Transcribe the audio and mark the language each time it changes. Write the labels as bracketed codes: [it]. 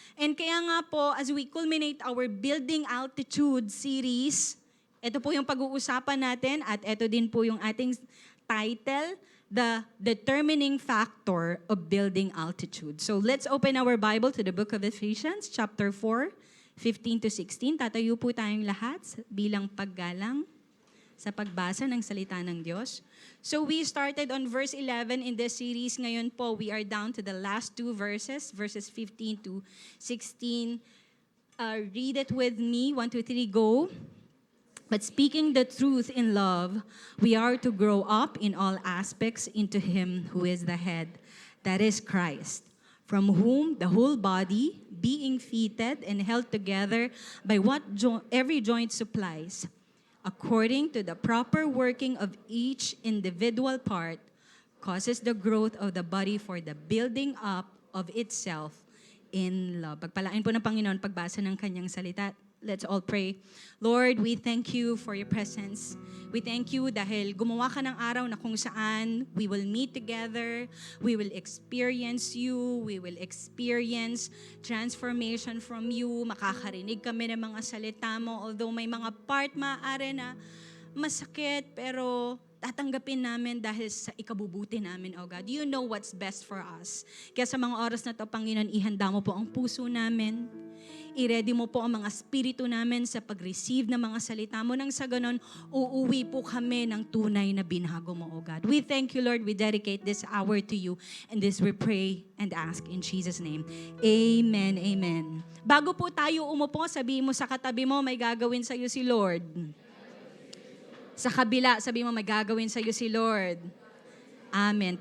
[tl] And kaya nga po, [en] as we culminate our Building Altitude series, [tl] ito po yung pag-uusapan natin at ito din po yung ating title, The Determining Factor of Building Altitude. [en] So let's open our Bible to the book of Ephesians, chapter 4, 15 to 16. [tl] Tatayo po tayong lahat bilang paggalang sa pagbasa ng salita ng Diyos. [en] So we started on verse 11 in this series. [tl] Ngayon po, [en] we are down to the last two verses, verses 15 to 16. Read it with me. 1, 2, 3, go. But speaking the truth in love, we are to grow up in all aspects into Him who is the head, that is Christ, from whom the whole body, being fitted and held together by what every joint supplies, according to the proper working of each individual part, causes the growth of the body for the building up of itself in love. [tl] Pagpalain po ng Panginoon pagbasa ng kanyang salita. [en] Let's all pray. Lord, we thank you for your presence. We thank you [tl] dahil gumawa ka ng araw na kung saan [en] we will meet together, we will experience you, we will experience transformation from you, [tl] makakarinig kami ng mga salita mo, although may mga part maaari na masakit, pero tatanggapin namin dahil sa ikabubuti namin, oh God. [en] You know what's best for us. [tl] Kaya sa mga oras na to, Panginoon, ihanda mo po ang puso namin. I-ready mo po ang mga spirito namin sa pag-receive ng mga salita mo. Nang sa ganon, uuwi po kami ng tunay na binago mo, oh God. [en] We thank you, Lord. We dedicate this hour to you. And this we pray and ask in Jesus' name. [tl] Amen, amen. Bago po tayo umupo, sabihin mo sa katabi mo, may gagawin sa'yo si Lord. Sa kabila, sabihin mo, may gagawin sa'yo si Lord. Amen.